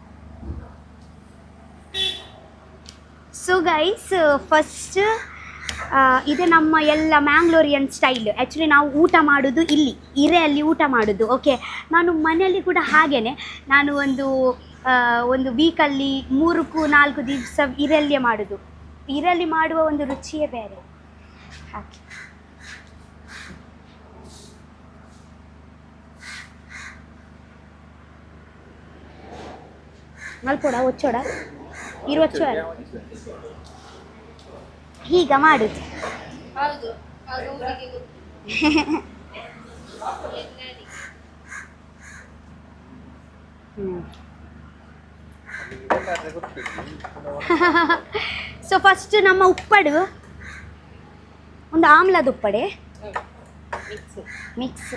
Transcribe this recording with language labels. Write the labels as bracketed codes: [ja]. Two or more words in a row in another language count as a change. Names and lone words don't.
[en] so guys first [kn] ಇದು ನಮ್ಮ ಎಲ್ಲ [en] Mangalorean style. [kn] ಆ್ಯಕ್ಚುಲಿ ನಾವು ಊಟ ಮಾಡೋದು ಇಲ್ಲಿ ಇರೆಯಲ್ಲಿ ಊಟ ಮಾಡೋದು. ಓಕೆ ನಾನು ಮನೆಯಲ್ಲಿ ಕೂಡ ಹಾಗೇ ನಾನು ಒಂದು ವೀಕಲ್ಲಿ 3-4 ದಿವಸ ಇರೆಯಲ್ಲೇ ಮಾಡೋದು. ಇರೆಯಲ್ಲಿ ಮಾಡುವ ಒಂದು ರುಚಿಯೇ ಬೇರೆ. ಹಾಕಿ [tcy] ಮಲ್ಪೋಡ ಒಚ್ಚೋಡ ಒಚ್ಚೋಡ [kn] ಹೀಗ ಮಾಡುದು. [en] so first [kn] ನಮ್ಮ ಉಪ್ಪಡು ಒಂದು ಆಮ್ಲದ ಉಪ್ಪಡೆ ಮಿಕ್ಸ್.